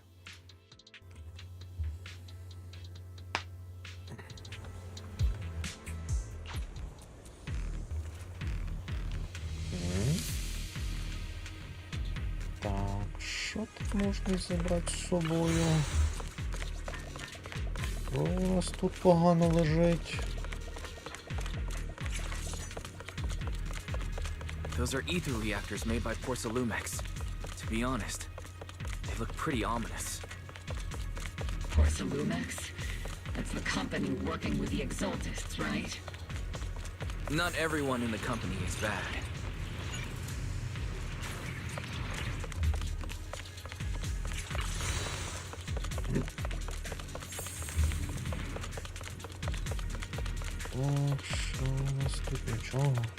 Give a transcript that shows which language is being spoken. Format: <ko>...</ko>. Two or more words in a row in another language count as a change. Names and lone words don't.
<uk>Так, що тут можна зібрати з собою? Що у нас тут погано лежить?</uk> <en>Those are ether reactors made by Porcelumex. To be honest, they look pretty ominous. Porcelumex? That's the company working with the Exaltists, right? Not everyone in the company is bad.</en> <uk>Так, що у нас тут нічого?</uk>